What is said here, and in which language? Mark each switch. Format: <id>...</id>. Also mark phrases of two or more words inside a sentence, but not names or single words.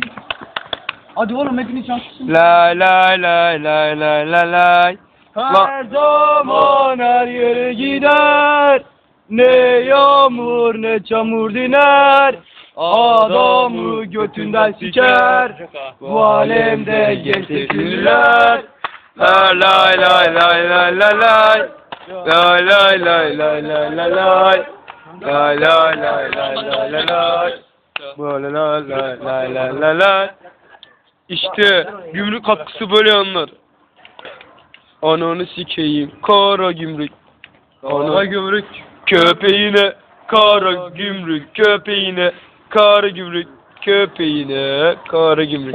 <tr>Hadi oğlum hepiniz şanslısınız. Lay. Her zaman her yere gider. Ne yağmur ne çamur diner. Adamı götünden siker. Bu alemde gezsekürler. Lay. Lay. İşte gümrük katkısı böyle anlar. Ananı sikeyim kara gümrük. Ana gümrük köpeğine kara gümrük köpeğine kara gümrük köpeğine kara gümrük.</tr>